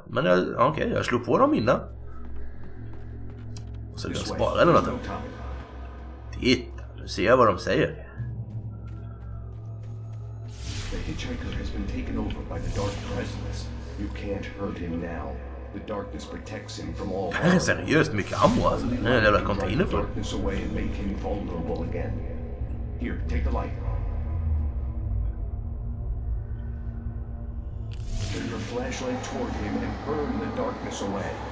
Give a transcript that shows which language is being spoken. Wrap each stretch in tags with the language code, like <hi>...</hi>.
<sv>Men okej, jag slog på dem innan. Och så kan jag spara eller något. Titta, nu ser jag vad de säger.</sv> <en>The hitchhiker has been taken over by the dark presence. You can't hurt him now. The darkness protects him from all</en> <sv>Det här är seriöst mycket ammo alltså. Det är en jävla container för.</sv> <en>Darkness away and make him vulnerable again. Here, take the light. Turn your flashlight toward him and burn the darkness away.</en>